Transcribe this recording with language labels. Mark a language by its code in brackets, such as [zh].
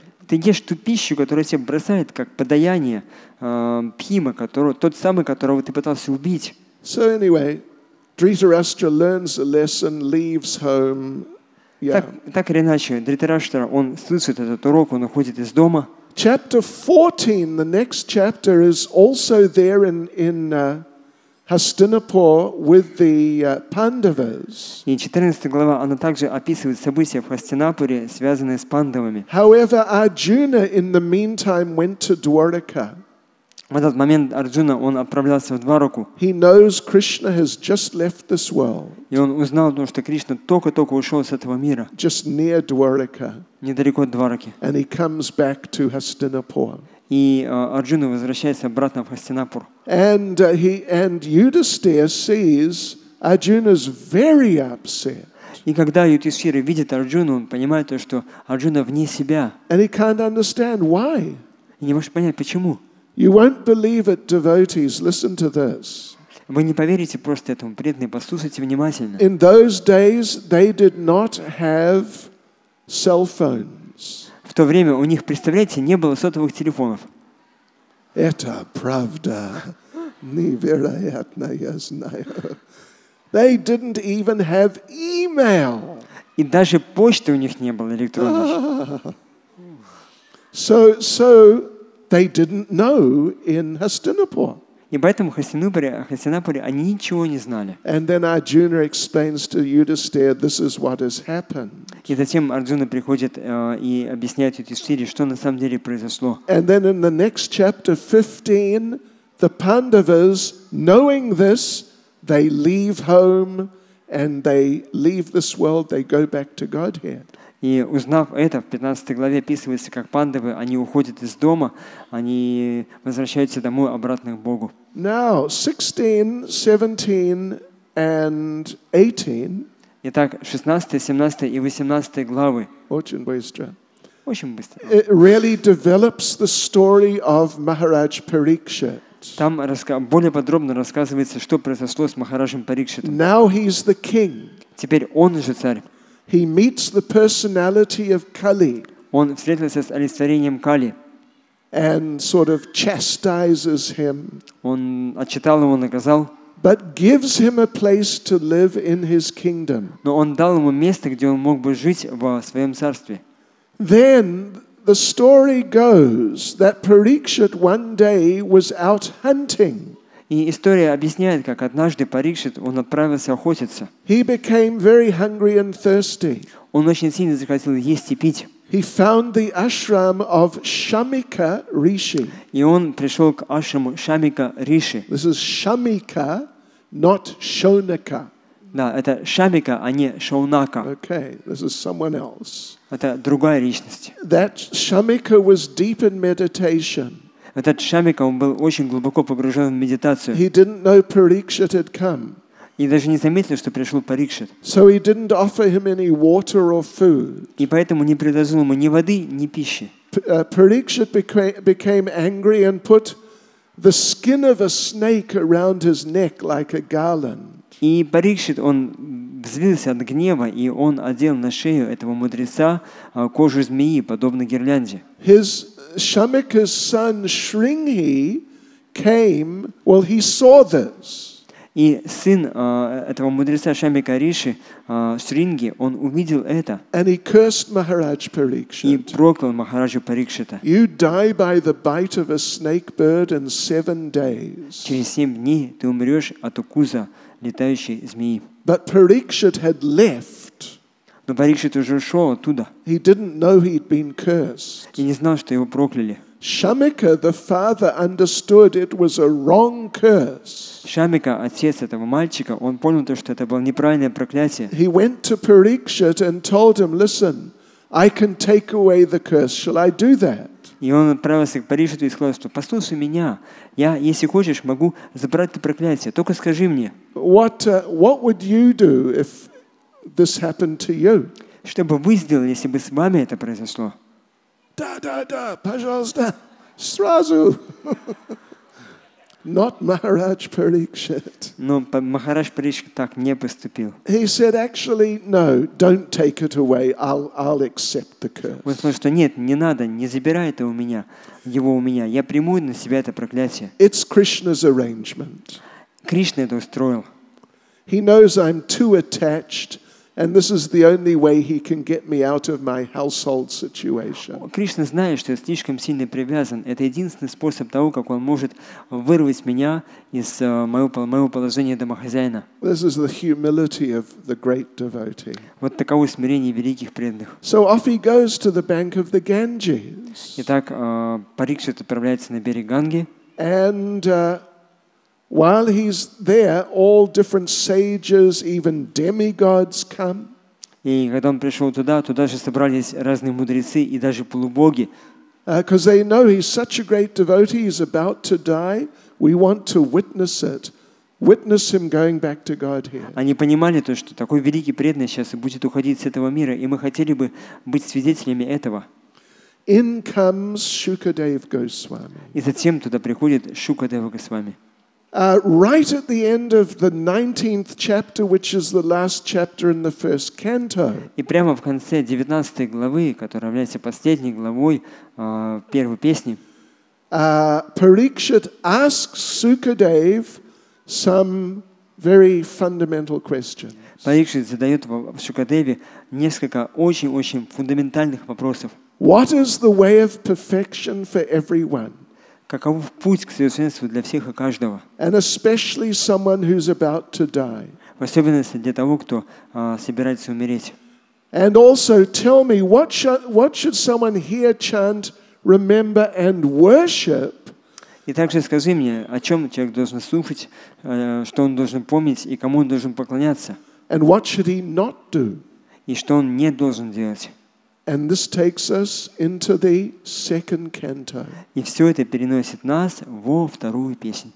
[ru] Ты ешь ту пищу, которую тебе бросает, как подаяние Бхима, тот самый, которого ты пытался убить. [en] So anyway, Dhritarashtra learns a lesson, leaves home. [ru] Так или иначе, Дритараштра, он слышит этот урок, он уходит из дома. [en] Chapter 14, the next chapter, is also there in Hastinapur with the Pandavas. [ru] И 14 глава, она также описывает события в Хастинапуре, связанные с пандавами. [en] However, Arjuna in the meantime went to Dwaraka. [ru] В этот момент Арджуна, он отправлялся в Двараку. [en] He knows Krishna has just left this world. [ru] И он узнал, что Кришна только-только ушел с этого мира. [en] Just near Dwaraka. [ru] Недалеко от Двараки. [en] And he comes back to Hastinapur. [ru] И Арджуна возвращается обратно в Хастинапур. [en] And Yudhisthira sees Arjuna's very upset. [ru] И когда Юдхиштхира видит Арджуну, он понимает, что Арджуна вне себя. [en] And he can't understand why. [ru] И не может понять, почему. [en] You won't believe it, devotees. Listen to this. [ru] Вы не поверите просто этому, преданные, послушайте внимательно. [en] In those days, they did not have cell phones. [ru] В то время у них, представляете, не было сотовых телефонов. Это правда. Невероятная знаю. [en] They didn't even have email. [ru] И даже почты у них не было электронной. [en] So they didn't know in Hastinapur. [ru] И поэтому в Хастинапуре они ничего не знали. [en] And then Arjuna explains to Yudhisthira, this is what has happened. [ru] И затем Арджуна приходит и объясняет Юдхиштхире, что на самом деле произошло. [en] And then in the next chapter 15, the Pandavas, knowing this, they leave home and they leave this world, they go back to Godhead. [ru] И узнав это, в 15 главе описывается, как пандавы, они уходят из дома, они возвращаются домой обратно к Богу. [en] Now, 16, 17, and 18. [ru] Итак, 16, 17 и 18 главы. Очень быстро. Очень быстро. [en] It really develops the story of Maharaj Parikshit. [ru] Там более подробно рассказывается, что произошло с Махараджем Парикшитом. [en] Now he's the king. [ru] Теперь он уже царь. [en] He meets the personality of Kali. [ru] Он встретился с олицетворением Кали. [en] And sort of chastises him. [ru] Он отчитал его, наказал. [en] But gives him a place to live in his kingdom. [ru] Но он дал ему место, где он мог бы жить в своем царстве. [en] Then the story goes that Parikshit one day was out hunting. [ru] И история объясняет, как однажды Парикшит, он отправился охотиться. [en] He became very hungry and thirsty. [ru] Он очень сильно захотел есть и пить. [en] He found the ashram of Shamika Rishi. [ru] И он пришел к ашраму Шамика Риши. [en] This is Shamika, not Shonaka. [ru] Да, это Шамика, а не Шаунака. [en] Okay, this is someone else. [ru] Это другая личность. [en] That Shamika was deep in meditation. [ru] Этот Шамика, он был очень глубоко погружен в медитацию. [en] He didn't know Parikshit had come. [ru] И даже не заметил, что пришел Парикшит. [en] So he didn't offer him any water or food. [ru] И поэтому не предложил ему ни воды, ни пищи. [en] Parikshit became angry and put the skin of a snake around his neck like a garland. [ru] И Парикшит, он взвился от гнева, и он одел на шею этого мудреца кожу змеи, подобно гирлянде. [en] His Shamika's son Shringhi came, well, he saw this. [ru] И сын этого мудреца Шамика Риши, Шринги, он увидел это. [en] And he cursed Maharaj Parikshit. [ru] И проклял Махараджа Парикшита. [en] You die by the bite of a snake bird in 7 days. [ru] Через 7 дней ты умрешь от укуса летающей змеи. [en] But Parikshit had left. [ru] Но Парикшит уже ушел оттуда [en] He didn't know he'd been cursed. [ru] и не знал, что его прокляли. [en] Shamika, the father, understood it was a wrong curse. [ru] Шамика, отец этого мальчика, он понял то, что это было неправильное проклятие. [en] He went to Parikshit and told him, listen, I can take away the curse. Shall I do that? [ru] И он отправился к Парикшиту и сказал, что послушай меня, я, если хочешь, могу забрать это проклятие, только скажи мне. [en] What would you do if this happened to you? [ru] Что бы вы сделали, если бы с вами это произошло? Да, пожалуйста, сразу. [en] Not Maharaj Parikshit. [ru] Но Махарадж Парикшит так не поступил. [en] He said, actually, no, don't take it away. I'll accept the curse. [ru] Он сказал, что нет, не надо, не забирай это его у меня. Я приму на себя это проклятие. [en] It's Krishna's arrangement. [ru] Кришна это устроил. [en] He knows I'm too attached, and this is the only way he can get me out of my household situation. [ru] Кришна знает, что я слишком сильно привязан. Это единственный способ того, как он может вырвать меня из моего положения домохозяина. [en] This is the humility of the great devotee. [ru] Вот таково смирение великих преданных. [en] So off he goes to the bank of the Ganges. [ru] Итак, Парикшит отправляется на берег Ганги. [en] And while he's there, all different sages, even demigods come. [ru] И когда он пришел туда же собрались разные мудрецы и даже полубоги. [en] Because they know he's such a great devotee, he's about to die. We want to witness it. Witness him going back to God here. [ru] Они понимали то, что такой великий преданный сейчас и будет уходить с этого мира, и мы хотели бы быть свидетелями этого. [en] In comes Shukadev Goswami. [ru] И затем туда приходит Шукадева Госвами. [en] Right at the end of the 19th chapter, which is the last chapter in the first canto. [ru] И прямо в конце 19 главы, которая является последней главой первой песни, [en] Parikshit asks Sukadev some very fundamental questions. [ru] Парикшит задает Шукадеве несколько очень-очень фундаментальных вопросов. [en] What is the way of perfection for everyone? [ru] Каков путь к совершенству для всех и каждого? [en] And especially someone who's about to die. [ru] В особенности для того, кто собирается умереть. [en] And also tell me, what should someone here chant, remember and worship? [ru] И также скажи мне, о чем человек должен слушать, что он должен помнить и кому он должен поклоняться. [en] And what should he not do? [ru] И что он не должен делать. [en] And this takes us into the second canto. [ru] И все это переносит нас во вторую песню.